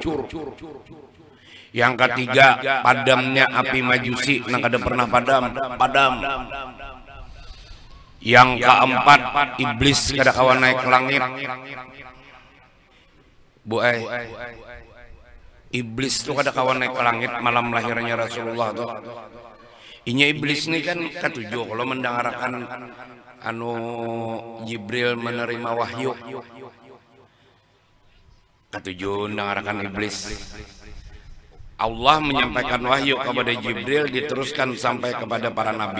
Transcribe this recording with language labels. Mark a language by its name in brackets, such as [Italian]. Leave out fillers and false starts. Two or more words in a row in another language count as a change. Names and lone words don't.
[Banjar] Yang ketiga, padamnya api Majusi nang kada pernah padam. Yang keempat, iblis kada kawan naik ke langit. Iblis tuh kada kawan naik ke langit malam lahirnya Rasulullah tuh. Inya iblis ini kan ketujuh kalau mendengarkan Jibril menerima wahyu. Ketujuh mendengarkan iblis. Allah menyampaikan wahyu kepada Jibril, diteruskan sampai kepada para nabi.